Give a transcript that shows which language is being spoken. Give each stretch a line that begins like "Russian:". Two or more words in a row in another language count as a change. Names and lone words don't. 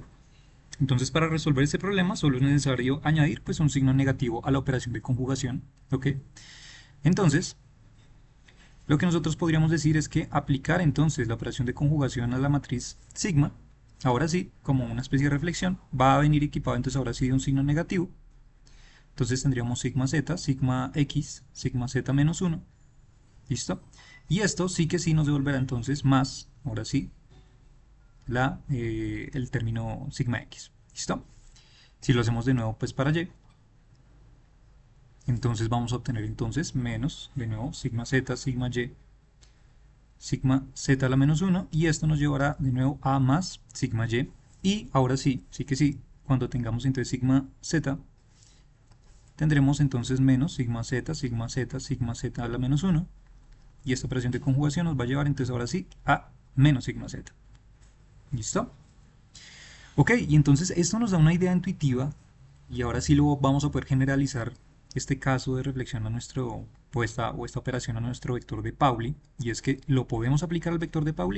Spanish: Entonces, para resolver ese problema solo es necesario añadir pues un signo negativo a la operación de conjugación, ¿ok? Entonces, lo que nosotros podríamos decir es que aplicar entonces la operación de conjugación a la matriz sigma, ahora sí, como una especie de reflexión, va a venir equipado entonces ahora sí de un signo negativo. Entonces tendríamos sigma z, sigma x, sigma z menos 1, ¿listo? Y esto sí que sí nos devolverá entonces más, ahora sí, el término sigma x, ¿listo? Si lo hacemos de nuevo pues para y, entonces vamos a obtener entonces menos, de nuevo, sigma z, sigma y, sigma z a la menos 1, y esto nos llevará de nuevo a más sigma y, y ahora sí, sí que sí, cuando tengamos entonces sigma z, tendremos entonces menos sigma z, sigma z, sigma z a la menos 1, y esta operación de conjugación nos va a llevar entonces ahora sí a menos sigma z. ¿Listo? Ok, y entonces esto nos da una idea intuitiva y ahora sí lo vamos a poder generalizar este caso de reflexión a nuestro, o esta operación a nuestro vector de Pauli, y es que ¿lo podemos aplicar al vector de Pauli?